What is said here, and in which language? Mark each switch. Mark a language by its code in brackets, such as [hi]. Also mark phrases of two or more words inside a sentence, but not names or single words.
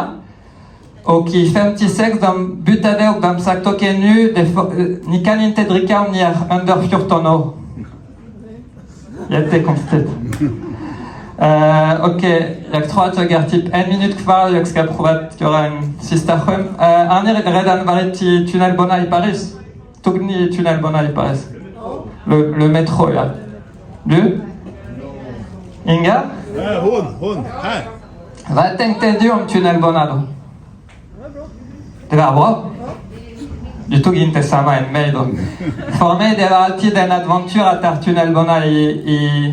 [sv] Och i 56 de bytte och de sagt okej nu, ni kan inte dricka om ni är under 14 år. Jättekonstigt. Okej, jag tror att jag har typ 1 minut kvar, jag ska prova att göra en sista skämt. Har ni redan varit i tunnelbana i Paris? Tog ni tunnelbana i Paris? [fr] Le métro, [sv] ja. Du? Inga? Hon, här. Vad tänkte du om tunnelbana då? Det var bra. Du tog inte samma än mig då. För mig det var alltid en adventyr att ta tunnelbana i...